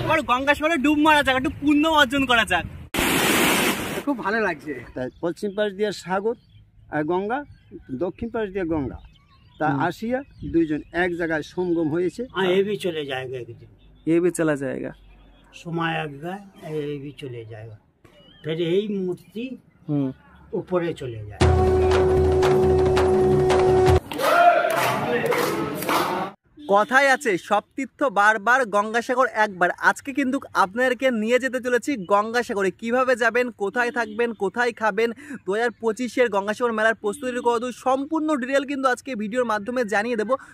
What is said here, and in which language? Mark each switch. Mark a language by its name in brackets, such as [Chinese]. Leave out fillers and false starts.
[Bangla] গঙ্গাসাগরে ডুব মারা যাক, একটু পুণ্য অর্জন করা যাক। খুব ভালো লাগছে। পশ্চিম পাশ দিয়ে সাগর আর গঙ্গা, দক্ষিণ পাশ দিয়ে গঙ্গা, তা আসিয়া দুইজন এক জায়গায় সঙ্গম হয়েছে। [Hindi] ये भी चले जाएगा एक दिन, ये भी चला जाएगा, समय आएगा ये भी चले जाएगा, फिर यही मूर्ति ऊपरे चले जाएगा। [Bangla] কথায় আছে সব তীর্থ বারবার, গঙ্গাসাগর একবার। আজকে কিন্তু আপনাদেরকে নিয়ে যেতে চলেছি গঙ্গাসাগরে। কিভাবে যাবেন, কোথায় থাকবেন, কোথায় খাবেন, 2025-এর গঙ্গাসাগর মেলার প্রস্তুতির কতদূর, সম্পূর্ণ ডিটেল কিন্তু আজকে ভিডিওর মাধ্যমে জানিয়ে দেবো।